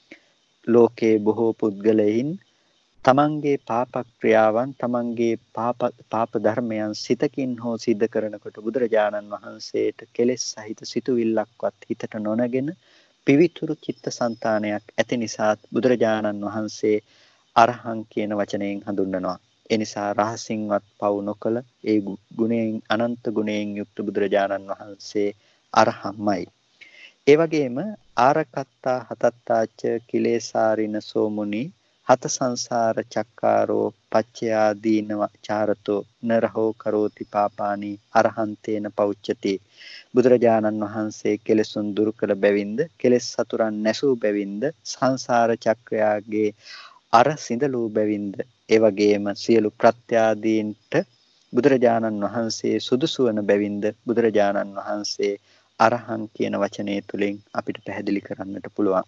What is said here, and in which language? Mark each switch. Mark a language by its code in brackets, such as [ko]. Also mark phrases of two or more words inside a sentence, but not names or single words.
[si] ලෝකේ බොහෝ පුද්ගලයන් තමන්ගේ පාප ක්‍රියාවන් තමන්ගේ පාප ධර්මයන් සිතකින් හෝ සිද්ධ කරනකොට බුදුරජාණන් වහන්සේට කෙලෙස් සහිත සිතුවිල්ලක්වත් හිතට නොනගෙන පිවිතුරු චිත්තසංතානයක් ඇති නිසා බුදුරජාණන් වහන්සේ අරහං කියන වචනයෙන් හඳුන්වනවා. ඒ නිසා රහසින්වත් පව් නොකළ ඒ ගුණයෙන් අනන්ත ගුණයෙන් යුක්ත බුදුරජාණන් වහන්සේ අරහම්මයි. [pi] ඒ වගේම ආරකත්තා හතත්තාච කිලේසාරින සෝමුනි හත සංසාර චක්කාරෝ පච්චයා දීනව චාරතෝ නරහෝ කරෝති පාපානි අරහන්තේන පෞච්චති. [si] බුදුරජාණන් වහන්සේ කෙලෙසුන් දුරු කළ බැවින්ද කෙලෙස් සතුරන් නැසූ බැවින්ද සංසාර චක්‍රයාගේ අර සිඳලූ බැවින්ද ඒ වගේම සියලු ප්‍රත්‍යාදීන්ට බුදුරජාණන් වහන්සේ සුදුසු වන බැවින්ද බුදුරජාණන් වහන්සේ අරහං කියන වචනය තුලින් අපිට පැහැදිලි කරන්නට පුළුවන්.